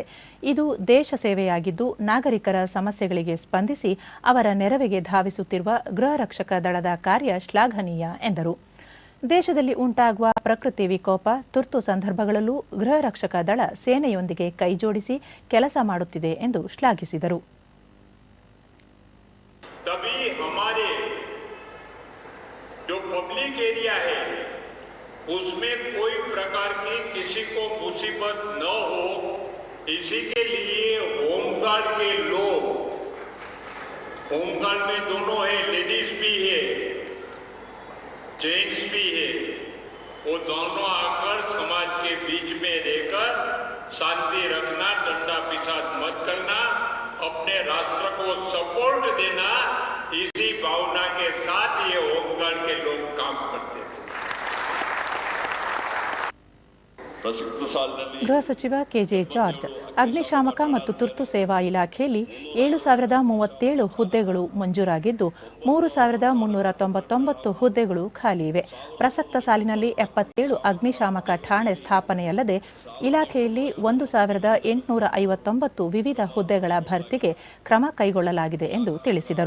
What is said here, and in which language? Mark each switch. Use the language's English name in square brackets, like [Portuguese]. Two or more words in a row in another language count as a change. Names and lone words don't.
[Kannada] ಇದು ದೇಶ ಸೇವೆಯಾಗಿದ್ದು, ನಾಗರಿಕರ ಸಮಸ್ಯೆಗಳಿಗೆ ಸ್ಪಂದಿಸಿ ಅವರ ನೆರವಿಗೆ ಧಾವಿಸುತ್ತಿರುವ ಗೃಹರಕ್ಷಕ ದಳದ ಕಾರ್ಯ ಶ್ಲಾಘನೀಯ ಎಂದರು. ದೇಶದಲ್ಲಿ ಉಂಟಾಗುವ ಪ್ರಕೃತಿ ವಿಕೋಪ, ತುರ್ತು ಸಂದರ್ಭಗಳಲ್ಲೂ ಗೃಹರಕ್ಷಕ ದಳ ಸೇನೆಯೊಂದಿಗೆ ಕೈಜೋಡಿಸಿ ಕೆಲಸ ಮಾಡುತ್ತಿದೆ ಎಂದು ಶ್ಲಾಘಿಸಿದರು. [Hindi] जो [English] public area [Hindi] है उसमें कोई प्रकार की किसी को मुसीबत न हो, इसी के लिए होमगार्ड के लोग, होमगार्ड में दोनों है, लेडीज भी है जेंट्स भी है, वो दोनों आकर समाज के बीच में रहकर शांति रखना, डंडा पिसाच मत करना, अपने राष्ट्र को सपोर्ट देना, इसी भावना के साथ ये होमगार्ड के लोग काम करते हैं. [Kannada] ಗೃಹ ಸಚಿವ ಕೆಜೆ ಜಾರ್ಜ್, ಅಗ್ನಿಶಾಮಕ ಮತ್ತು ತುರ್ತು ಸೇವಾ ಇಲಾಖೆಯಲ್ಲಿ 7,037 ಹುದ್ದೆಗಳು ಮಂಜೂರಾಗಿದ್ದು 3,399 ಹುದ್ದೆಗಳು ಖಾಲಿ ಇವೆ. ಪ್ರಸಕ್ತ ಸಾಲಿನಲ್ಲಿ 77 ಅಗ್ನಿಶಾಮಕ ಠಾಣೆ ಸ್ಥಾಪನೆಯಲ್ಲದೆ ಇಲಾಖೆಯಲ್ಲಿ 1,859 ವಿವಿಧ ಹುದ್ದೆಗಳ ಭರ್ತಿಗೆ ಕ್ರಮ ಕೈಗೊಳ್ಳಲಾಗಿದೆ ಎಂದು ತಿಳಿಸಿದರು.